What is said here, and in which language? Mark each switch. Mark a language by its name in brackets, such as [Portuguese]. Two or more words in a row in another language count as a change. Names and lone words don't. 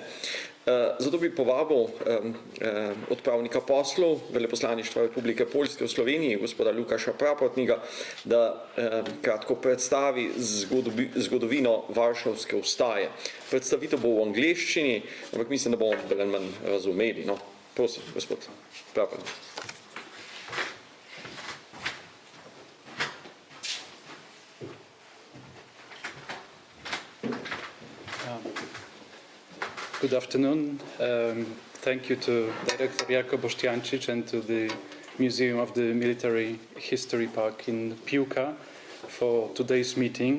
[Slovenian] Zato bi povabil odpravnika poslov Veleposlaništva Republike Poljske v Sloveniji, gospoda Lukaša Praprotnika, da kratko predstavi zgodovino Varšavske vstaje. Predstavitev bo v angleščini, ampak mislim, da bomo bolj ali manj razumeli. No, prosim, gospod Praprotnik. [English] Good afternoon. Thank you to Director Janko Boštjančič and to the Museum of the Military History Park in Piłka for today's meeting.